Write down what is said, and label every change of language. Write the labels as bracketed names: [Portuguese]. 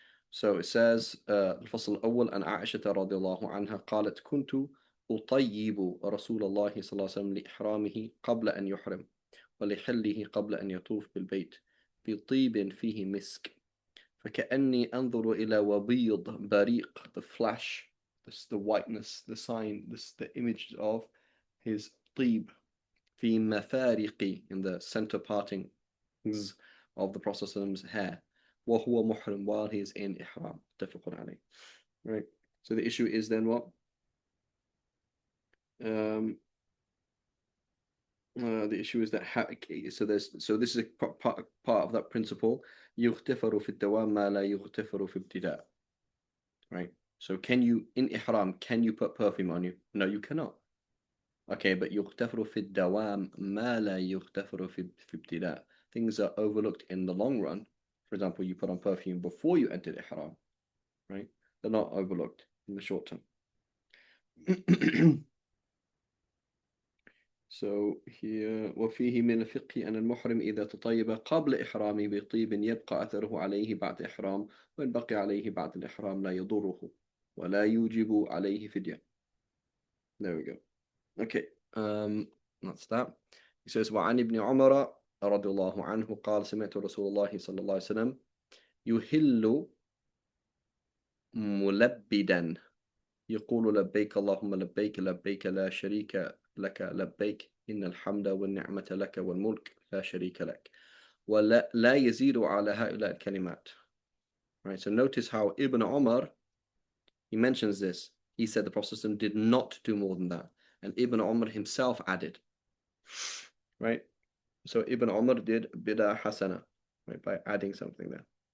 [English] So it says [Arabic] الفصل الأول عن عائشة رضي الله عنها قالت كنت أطيب رسول الله صلى الله عليه وسلم لإحرامه قبل أن يحرم ولحله قبل أن يطوف بالبيت بطيب فيه مسك فكأني أنظر إلى وبيض بريق, [English] the flash, this, the whiteness, the sign, this, the image of his [Arabic] طيب في مفارق, [English] in the center parting of the Prophet's hair, [Arabic] وهو محرم, [English] while he is in ihram. [Arabic] متفق عليه. [English] Right. So the issue is then what? The issue is that so this is a part of that principle. [Arabic] يغتفر في الدوام ما لا يغتفر في ابتداء. [English] Right. So can you in ihram can you put perfume on you? No, you cannot. Okay, but [Arabic] يغتفر في الدوام ما لا يغتفر في ابتداء. [English] Things are overlooked in the long run. For example, you put on perfume before you entered ihram. Right? They're not overlooked in the short term. So here [Arabic] وفيه من الفقه أن المحرم إذا تطيب قبل إحرامه بطيب يبقى أثره عليه بعد إحرام وإن بقي عليه بعد الإحرام لا يضره ولا يوجب عليه فدية. [English] There we go. Okay, that's that. He says [Arabic] وعن ابن عمر رضي الله عنه قال سمعت رسول الله صلى الله عليه وسلم يهل ملبدا يقول لبيك اللهم لبيك لبيك لا شريك لك لبيك إن الحمد والنعمة لك والملك لا شريك لك ولا لا يزيد على هؤلاء الكلمات. [English] Right, so notice how Ibn Umar, he mentions this. He said the Prophet did not do more than that. And Ibn Umar himself added. Right? So Ibn Umar did bid'ah hasana, right, by adding something there.